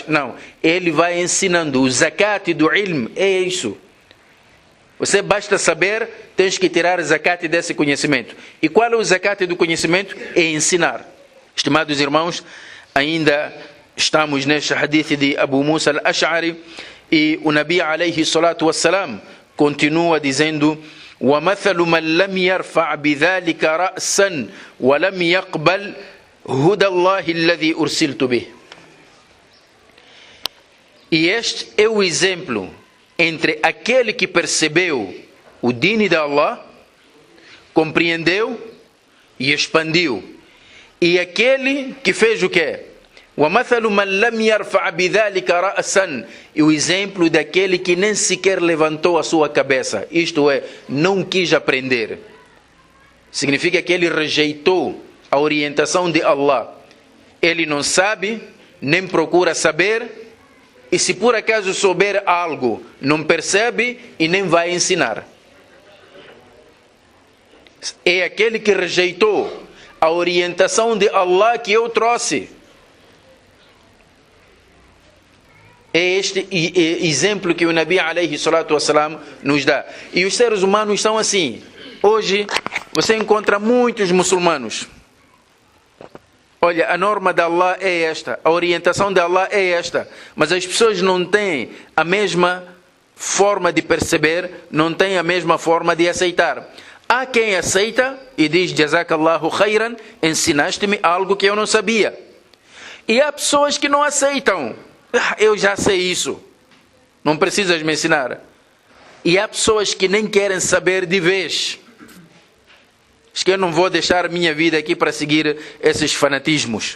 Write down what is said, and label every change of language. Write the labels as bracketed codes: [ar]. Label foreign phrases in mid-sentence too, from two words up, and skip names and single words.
[pt] Não, ele vai ensinando. O zakat do ilm é isso. Você basta saber, tens que tirar zakat desse conhecimento. E qual é o zakat do conhecimento? É ensinar. Estimados irmãos, ainda estamos neste hadith de Abu Musa al-Ash'ari, e o Nabi [ar] عليه الصلاة والسلام [pt] continua dizendo: [ar] وَمَثَلُ مَنْ لَمْ يَرْفَعْ بِذَلِكَ رَأْسًا وَلَمْ يَقْبَلْ هُدَى اللَّهِ الَّذِي أُرْسِلْتُ بِهِ. [pt] E este é o exemplo entre aquele que percebeu o dini de Allah, compreendeu e expandiu, e aquele que fez o quê? [ar] وَمَثَلُ مَنْ لَمْ يَرْفَعْ بِذَلِكَ رَأْسًا. [pt] E o exemplo daquele que nem sequer levantou a sua cabeça, isto é, não quis aprender. Significa que ele rejeitou a orientação de Allah. Ele não sabe, nem procura saber, e se por acaso souber algo, não percebe e nem vai ensinar. É aquele que rejeitou a orientação de Allah que eu trouxe. É este exemplo que o Nabi [ar] عليه الصلاة والسلام [pt] nos dá. E os seres humanos são assim. Hoje você encontra muitos muçulmanos. Olha, a norma de Allah é esta, a orientação de Allah é esta, mas as pessoas não têm a mesma forma de perceber, não têm a mesma forma de aceitar. Há quem aceita e diz: [ar] جزاك الله خيرا, [pt] ensinaste-me algo que eu não sabia. E há pessoas que não aceitam. Eu já sei isso, não precisas me ensinar. E há pessoas que nem querem saber de vez. Diz que eu não vou deixar minha vida aqui para seguir esses fanatismos.